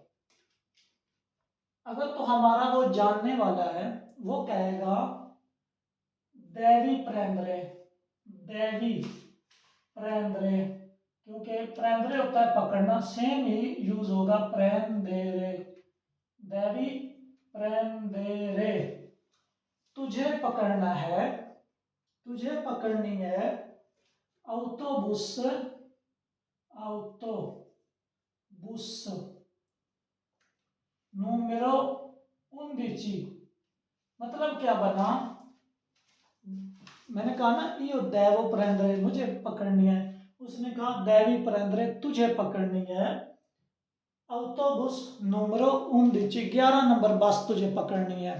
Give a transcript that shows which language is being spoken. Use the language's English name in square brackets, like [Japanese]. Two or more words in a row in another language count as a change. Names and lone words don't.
[Urdu] اگر تو ہمارا وہ جاننے والا ہے وہ کہے گا [Italian] devi prendere, devi prendere, [Urdu] کیونکہ پریندرے ہوتا ہے پکڑنا، سیم ہی یوز ہوگا پریندیرے, [Italian] devi prendere. [Urdu] تجھے پکڑنا ہے، تجھے پکڑنی ہے [Italian] autobus, autobus numero 11। [Urdu] مطلب کیا بنا، میں نے کہا نا [Italian] io devo prendere, [Urdu] مجھے پکڑنی ہے، اس نے کہا [Italian] devi prendere, [Urdu] تجھے پکڑنی ہے [Italian] autobus numero 11, [Urdu] 11 نمبر بس تجھے پکڑنی ہے.